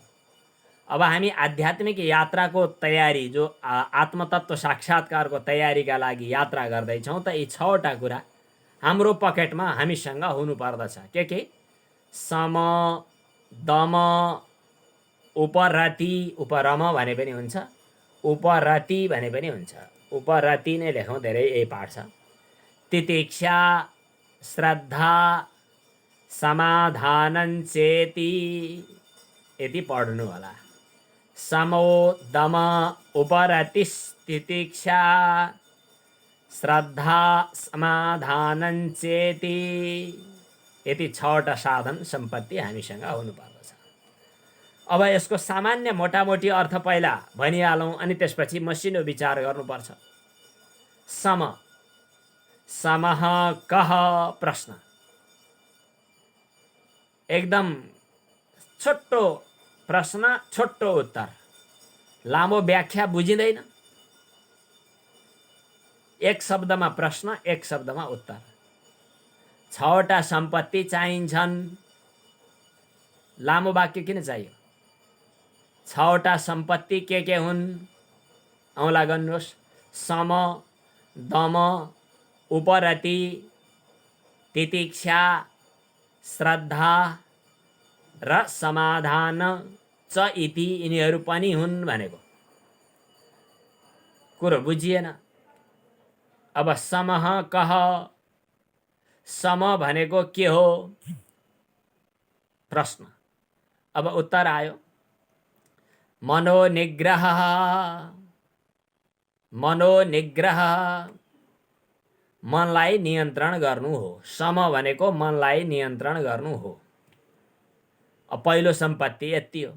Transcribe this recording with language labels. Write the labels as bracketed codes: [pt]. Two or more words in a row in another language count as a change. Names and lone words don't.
[ne] अब हामी आध्यात्मिक यात्राको तयारी, जो आत्मतत्व साक्षात्कारको तयारीका लागि यात्रा गर्दैछौँ, त यी 6वटा कुरा हाम्रो पकेटमा हामीसँग हुनुपर्दछ। के? सम, दम, उपरति, उपरम भने पनि हुन्छ, उपरति भने पनि हुन्छ। उपरति नै लेखौँ, धेरै यही पाठ छ। [sa] तितिक्षा, श्रद्धा, समाधानं चेति, [ne] यति पढ्नु होला। [sa] समो दम उपरतिस् तितिक्षा श्रद्धा समाधानं चेति, [ne] यति 6वटा साधन सम्पत्ति हामीसँग हुनुपर्दछ। अब यसको सामान्य मोटामोटी अर्थ पहिला भनिहालौँ, अनि त्यसपछि मसिनो विचार गर्नुपर्छ। [sa] सम, समः कः प्रश्न। [ne] एकदम छोटो प्रश्न, छोटो उत्तर, लामो व्याख्या बुझिँदैन। एक शब्दमा प्रश्न, एक शब्दमा उत्तर। 6वटा सम्पत्ति चाहिन्छन्। लामो वाक्य किन चाहियो? 6वटा सम्पत्ति के हुन्? औँला गर्नुहोस्। सम, दम, उपरति, तितिक्षा, श्रद्धा र [sa] समाधान च इति, [ne] यिनीहरू पनि हुन् भनेको कुरो बुझिएन। अब [sa] समः कह, [ne] सम भनेको के हो? प्रश्न। अब उत्तर आयो, मनोनिग्रह। मनोनिग्रह मनलाई नियन्त्रण गर्नु हो। सम भनेको मनलाई नियन्त्रण गर्नु हो। अब पहिलो सम्पत्ति यति हो।